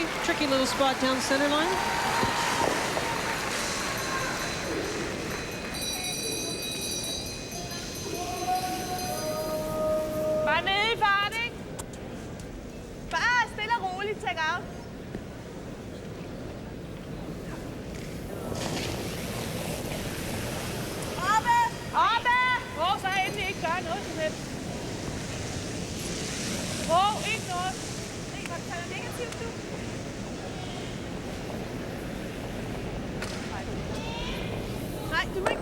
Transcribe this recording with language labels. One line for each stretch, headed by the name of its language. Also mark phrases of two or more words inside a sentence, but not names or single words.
English: Tricky little spot down center line.
Danish: Bare nede i fart, ikke? Bare stille og roligt,
English: take out.
Danish: Oppe! Så endelig ikke gør noget som helst. Ikke noget. Negativt, du. Nej, du må ikke.